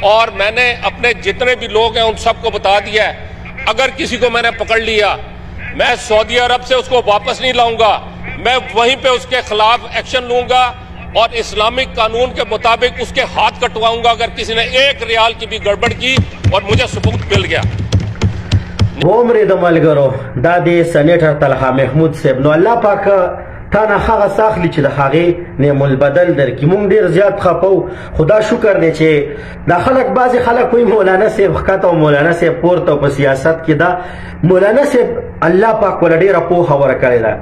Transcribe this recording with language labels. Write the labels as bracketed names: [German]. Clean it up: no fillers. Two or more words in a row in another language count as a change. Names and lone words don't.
[Urdu] اور میں نے اپنے جتنے بھی لوگ ہیں ان سب کو بتا دیا ہے، اگر کسی کو میں نے پکڑ لیا میں سعودی عرب سے اس کو واپس نہیں لاؤں گا، میں وہیں پہ اس کے خلاف ایکشن لوں گا اور اسلامک قانون کے مطابق اس کے ہاتھ کٹواؤں گا اگر کسی نے 1 ریال کی بھی گڑبڑ کی اور مجھے ثبوت مل گیا. [Pashto] ومرې د ملګرو دا د سنیټر طلحه محمود صاحب، نو الله پاک تا نه هغه څه اخلي چې د هغې نعم البدل درکړي. موږ ډېر زیات خفه وو، خدا شکر دی چې دا خلک بعضې خلک وایي مولانا صاحب ښکته او مولانا صاحب پورته او په سیاست کې دا مولانا صاحب الله پاک ورله ډېره پوهه ورکړې ده.